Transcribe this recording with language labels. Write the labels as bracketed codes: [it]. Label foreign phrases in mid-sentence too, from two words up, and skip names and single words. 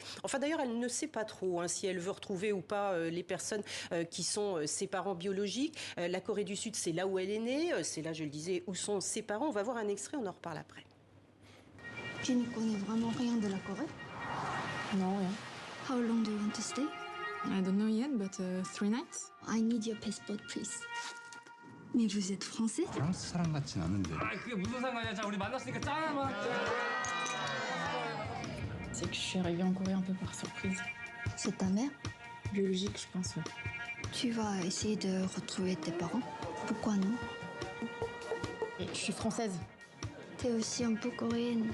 [fr] Enfin d'ailleurs, elle ne sait pas trop si elle veut retrouver ou pas les personnes qui sont ses parents biologiques. La Corée du Sud, c'est là où elle est née, c'est là, je le disais, où sont ses parents. On va voir un extrait, on en reparle après. Tu ne connais vraiment rien de la Corée? Non, rien. [en] How long do you want to stay? I don't know yet, but 3 nights. I need your passport, please. [fr] Mais vous êtes français? [ko] 프랑스 사람 같진 않은데. 그게 무슨 상관이야? 자, 우리 만났으니까 짠 한번. [fr] C'est que je suis arrivée en Corée un peu par surprise. C'est ta mère? Biologique, je pense, ouais. Tu vas essayer de retrouver tes parents? Pourquoi non? Je suis française. T'es aussi un peu coréenne.